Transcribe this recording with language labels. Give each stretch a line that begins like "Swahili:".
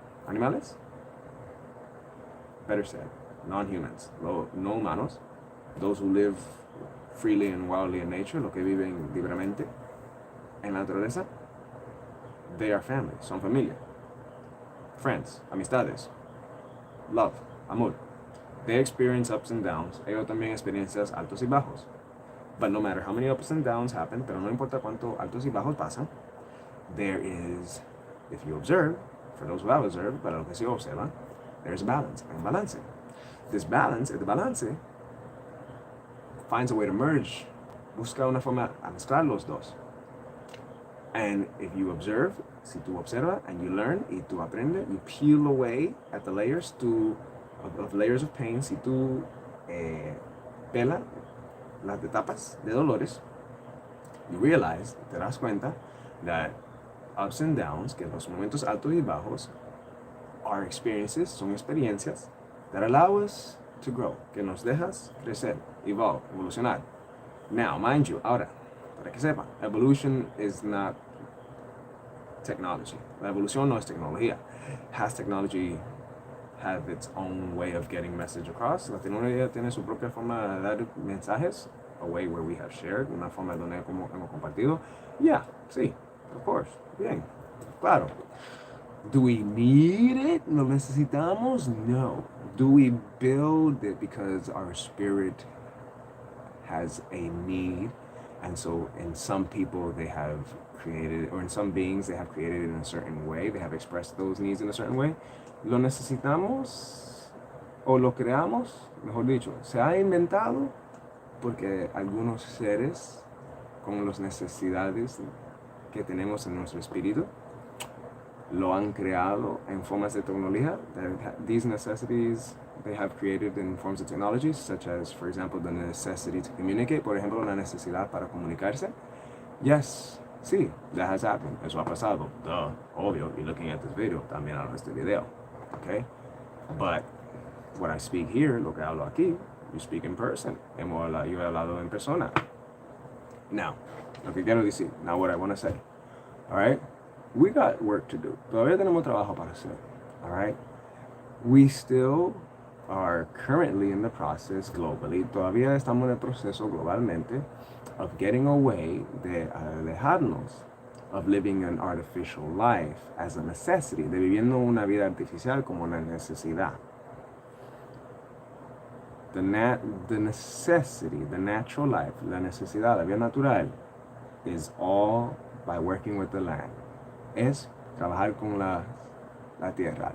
English: Animales, better said, non-humans,
Spanish: no humanos,
English: those who live freely and wildly in nature,
Spanish: los que viven libremente en la naturaleza,
English: they are family,
Spanish: son familia.
English: Friends,
Spanish: amistades,
English: love,
Spanish: amor.
English: They experience ups and downs.
Spanish: Ellos también experiencias altos y bajos.
English: But no matter how many ups and downs happen,
Spanish: pero no importa cuánto altos y bajos pasan,
English: there is, if you observe, for those who have observed,
Spanish: para los que sí observan,
English: there's balance,
Spanish: hay un balance.
English: This balance, the balance, finds a way to merge,
Spanish: busca una forma a mezclar los dos.
English: And if you observe,
Spanish: si tú observas
English: and you learn,
Spanish: y tú aprendes,
English: you peel away at the layers of layers of pain,
Spanish: si tú pelas las etapas de dolores,
English: you realize,
Spanish: te das cuenta,
English: that ups and downs,
Spanish: que los momentos altos y bajos,
English: are experiences,
Spanish: son experiencias,
English: that allow us to grow,
Spanish: que nos dejas crecer,
English: evolve,
Spanish: evolucionar.
English: Now, mind you,
Spanish: ahora, para que sepan,
English: evolution is not technology.
Spanish: La evolución no es tecnología.
English: Has technology have its own way of getting message across?
Spanish: La tecnología tiene su propia forma de dar mensajes,
English: a way where we have shared,
Spanish: una forma donde hemos compartido.
English: Yeah,
Spanish: sí,
English: of course,
Spanish: bien. Claro.
English: Do we need it?
Spanish: ¿Lo necesitamos?
English: No. Do we build it because our spirit has a need? And so in some people they have created, or in some beings they have created it in a certain way, they have expressed those needs in a certain way.
Spanish: ¿Lo necesitamos? ¿O lo creamos? Mejor dicho, se ha inventado porque algunos seres con las necesidades que tenemos en nuestro espíritu lo han creado en formas de tecnología.
English: These necessities they have created in forms of technology, such as, for example, the necessity to communicate.
Spanish: Por ejemplo, la necesidad para comunicarse.
English: Yes,
Spanish: sí,
English: that has happened.
Spanish: Eso ha pasado. Duh, obvio.
English: You're looking at this video,
Spanish: también hablo de este video.
English: Okay? But what I speak here,
Spanish: lo que hablo aquí,
English: you speak in person.
Spanish: Yo he hablado en persona.
English: Now,
Spanish: lo que quiero decir,
English: now what I want to say. All right? We got work to do.
Spanish: Todavía tenemos trabajo para hacer.
English: All right? We still are currently in the process globally.
Spanish: Todavía estamos en el proceso globalmente
English: of getting away
Spanish: de alejarnos
English: of living an artificial life as a necessity,
Spanish: de viviendo una vida artificial como una necesidad.
English: The necessity, the natural life,
Spanish: la necesidad, la vida natural,
English: is all by working with the land.
Spanish: Es trabajar con la tierra.